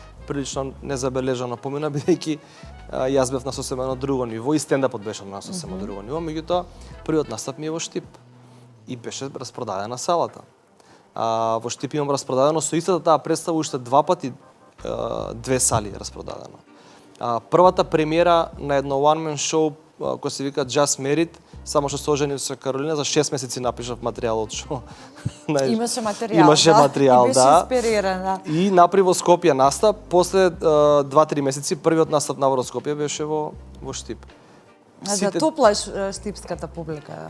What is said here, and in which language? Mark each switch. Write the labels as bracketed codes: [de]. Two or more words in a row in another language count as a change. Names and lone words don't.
[mk] прилично незабележано помина, бидејќи јас бев на сосема едно друго ниво и стендапот беше на сосема друго ниво, меѓутоа првиот настап ми е во Штип и беше распродадена салата. Во Штип имам распродадено со истата таа представа уште 2 пати 2 сали распродадено. Првата премиера на едно [en] one man show [mk] кој се вика Just Merit, само што се оженив со Каролина, за 6 месеци напишав материјалот што Имаше материјал, Имаше материјал, и беше инспириран, да. И направи во Скопје настап, после 2-3 месеци првиот настап на Скопје беше во Штип. За туплаш штипската публика.